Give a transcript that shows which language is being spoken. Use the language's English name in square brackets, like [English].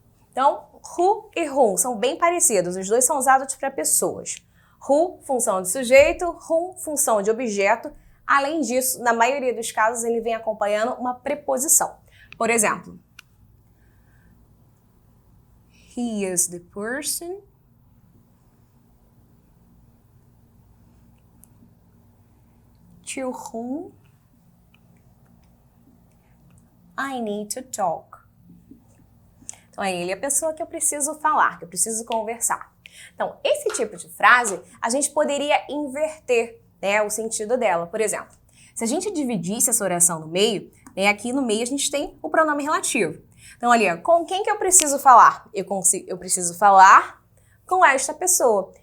[Portuguese] Então, who e whom são bem parecidos, os dois são usados para pessoas. Who, função de sujeito, whom, função de objeto. Além disso, na maioria dos casos, ele vem acompanhando uma preposição. Por exemplo, [English] he is the person to whom I need to talk. [Portuguese] Então, ele é a pessoa que eu preciso falar, que eu preciso conversar. Então, esse tipo de frase, a gente poderia inverter, o sentido dela. Por exemplo, se a gente dividisse essa oração no meio, aqui no meio a gente tem o pronome relativo. Então, ali, com quem que eu preciso falar? Eu preciso falar com esta pessoa.